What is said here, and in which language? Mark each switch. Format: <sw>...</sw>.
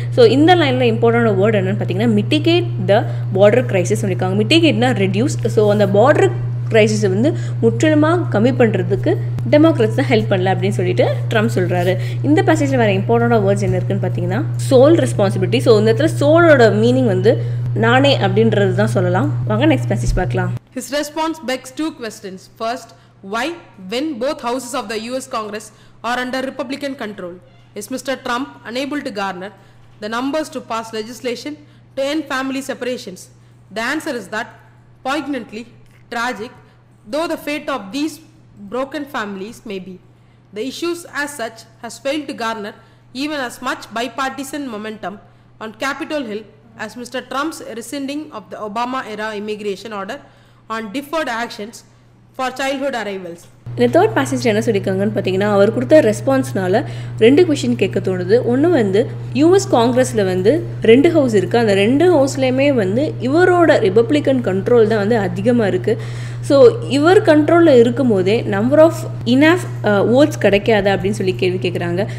<ta>So இந்த லைனில் important word என்னென்னு பார்த்தீங்கன்னா</ta> <en>mitigate the border crisis</en> <ta>சொல்லியிருக்காங்க. மிட்டிகேட்னா ரெடியூஸ். ஸோ அந்த பார்டர் கிரைசிஸை வந்து முற்றிலுமாக கம்மி பண்ணுறதுக்கு டெமோக்ராட்ஸ் தான் ஹெல்ப் பண்ணல அப்படின்னு சொல்லிட்டு ட்ரம்ப் சொல்கிறாரு. இந்த பேசேஜில் வேறு இம்பார்ட்டண்டாக வேர்ட்ஸ் என்ன இருக்குன்னு பார்த்தீங்கன்னா சோல் ரெஸ்பான்சிபிலிட்டி. ஸோ இந்த இடத்துல சோலோட மீனிங் வந்து நானே அப்படின்றது தான் சொல்லலாம். வாங்க நெக்ஸ்ட் பேசேஜ் பார்க்கலாம்.</ta> <en>His response begs two questions. First, why, when both houses of the US Congress are under Republican control, is Mr. Trump unable to garner the numbers to pass legislation to end family separations? The answer is that, poignantly tragic though the fate of these broken families may be, the issues as such has failed to garner even as much bipartisan momentum on Capitol Hill as Mr. Trump's rescinding of the Obama-era immigration order on deferred actions for childhood arrivals.</en> <ta>இந்த third passage என்ன சொல்லியிருக்காங்கன்னு பார்த்தீங்கன்னா அவர் கொடுத்த ரெஸ்பான்ஸ்னால 2 question கேட்க தோணுது. ஒன்று வந்து US காங்கிரஸில் வந்து 2 ஹவுஸ் இருக்குது, அந்த 2 ஹவுஸ்லேயுமே வந்து இவரோட ரிப்பப்ளிகன் கண்ட்ரோல் தான் வந்து அதிகமாக இருக்குது. ஸோ இவர் கண்ட்ரோலில் இருக்கும் போதே நம்பர் ஆஃப் இனஃப் ஓட்ஸ் கிடைக்காது அப்படின்னு சொல்லி கேள்வி கேட்குறாங்க.</ta>